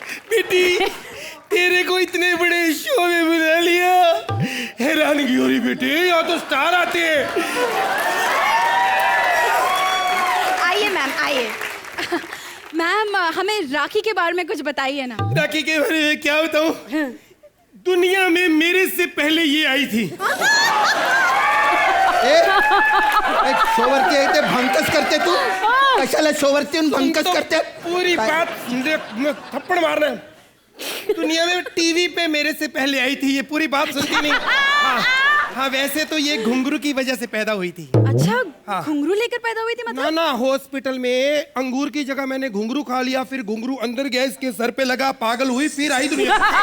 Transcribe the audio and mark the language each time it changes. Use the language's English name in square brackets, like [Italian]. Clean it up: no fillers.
[Hindi] बेटी, तेरे को इतने बड़े शो में बुला लिया, हैरानगी हो रही बेटे, यहाँ तो स्टार आते हैं। आइए मैम, आइए। मैम हमें राखी के बारे में कुछ बताइए ना। राखी के बारे में क्या बताऊं? दुनिया में मेरे से पहले ये आई थी। [Marathi] एक शोवरती आहे ते भंकस करते तू कशाला शोवरती भंकस करते [Hindi] पूरी बात थप्पड़ मारना। दुनिया में टीवी पे मेरे से पहले आई थी, ये पूरी बात सुनती नहीं। हाँ वैसे तो ये घुंघरू की वजह से पैदा हुई थी। अच्छा घुंघरू लेकर पैदा हुई थी मतलब? ना हॉस्पिटल में अंगूर की जगह मैंने घुंघरू खा लिया, फिर घुंघरू अंदर गया, इसके सर पे लगा, पागल हुई, फिर आई दुनिया।